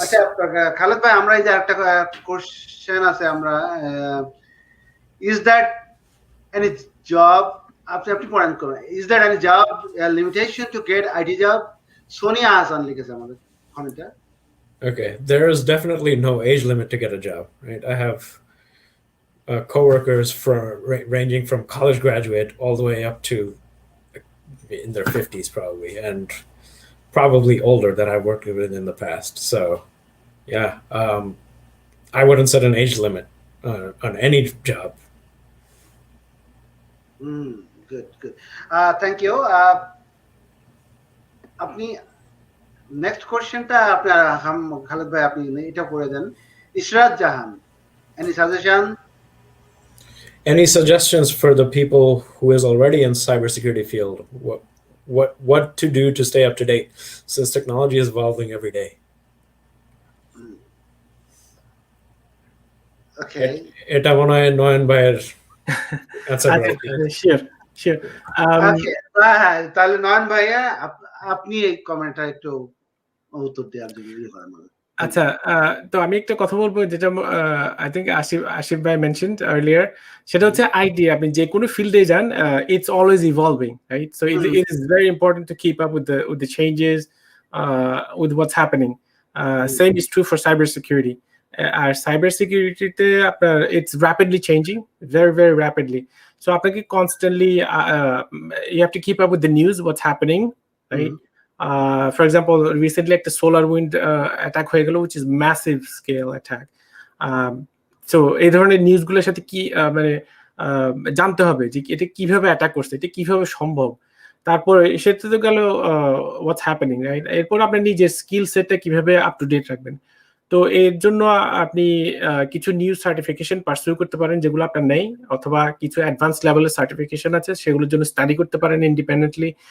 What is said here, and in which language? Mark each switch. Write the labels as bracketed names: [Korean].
[Bangla] আচ্ছা খালেদ ভাই, আমরা এই যে একটা কোশ্চেন আছে, আমরা [English] is that any job, [Bangla] আপনি পড়েন করেন, [English] is that any job limitation to get IT job? [Bangla] Sonia Hasan লিখেছে আমাদের কমেন্টে। [English] Okay, there is definitely no age limit to get a job, right? I have coworkers ranging from college graduate all the way up to in their 50s probably, and probably older that I've worked with in the past. So yeah, I wouldn't set an age limit on any job. Good. Thank you. আপনি [Bangla] next কোশ্চেনটা আপনার খালেদ ভাই আপনি এটা করে দেন। ইশরাত জাহান, any suggestion? [English] Any suggestions for the people who is already in cybersecurity field? What to do to stay up to date since technology is evolving every day? [Bangla] ওকে, এটা মনে হয় নয়ন ভাইয়ের answer করা আচ্ছা উচিত। শিওর শিওর ওকে, হ্যাঁ, তাহলে নয়ন ভাইয়া আপনি এই কমেন্টটা একটু উত্তর দেওয়ার জন্য ইয়ে করেন আমাদের। আচ্ছা তো আমি একটা কথা বলবো যেটা [English] I think [Bangla] আশিফ ভাই [English] mentioned earlier, [Bangla] সেটা হচ্ছে আইটি আপনি যে কোনো ফিল্ডে যান [English] It's always evolving, right? So it is very important to keep up with the changes with what's happening. Same is true for cyber security. [Bangla] আর cyber সিকিউরিটিতে আপনার [English] It's rapidly changing, very very rapidly. So [Bangla] আপনাকে [English] Constantly you have to keep up with the news what's happening, right? For example, recently [Bangla] একটা [English] solar wind attack [Bangla] হয়ে গেল, [English] which is massive scale attack. [Bangla] So এই ধরনের নিউজগুলোর সাথে কি মানে জানতে হবে যে এটা কিভাবে অ্যাটাক করছে, এটা কিভাবে সম্ভব। তারপর সেটা তো গেল [English] What's happening, right? [Bangla] এরপর আপনি নিজের স্কিল সেটটা কিভাবে আপ টু ডেট রাখবেন। তো এর জন্য আপনি কিছু নিউ সার্টিফিকেশন পারসিউ করতে পারেন যেগুলো আপনার নেই, অথবা কিছু অ্যাডভান্স লেভেলের সার্টিফিকেশন আছে সেগুলোর জন্য স্টাডি করতে পারেন ইন্ডিপেন্ডেন্টলি।